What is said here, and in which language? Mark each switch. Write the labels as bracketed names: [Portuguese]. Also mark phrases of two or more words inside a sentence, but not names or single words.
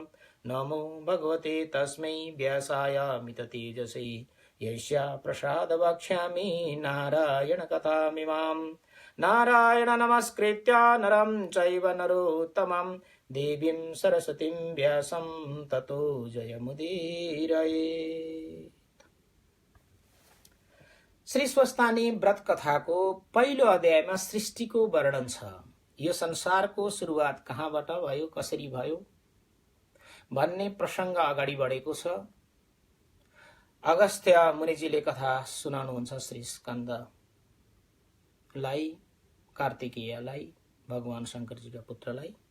[Sanskrit] नमो भगवते तस्मै व्यासाय मिततेजसे यस्या प्रसाद वक्ष्यामि नारायण कथामिमाम्। नारायण नमस्कृत्य नरं चैव नरोत्तमं देवीं सरस्वतीं व्यासं ततो जयमुदीरयेत्। [Nepali] श्री स्वस्थानी व्रत कथाको पहिलो अध्यायमा सृष्टिको वर्णन छ। यो संसारको सुरुवात कहाँबाट भयो, कसरी भयो भन्ने प्रसङ्ग अगाडि बढेको छ। अगस्त्य मुनिजीले कथा सुनाउनुहुन्छ श्री स्कन्दलाई, कार्तिकेयलाई, भगवान शङ्करजीका पुत्रलाई।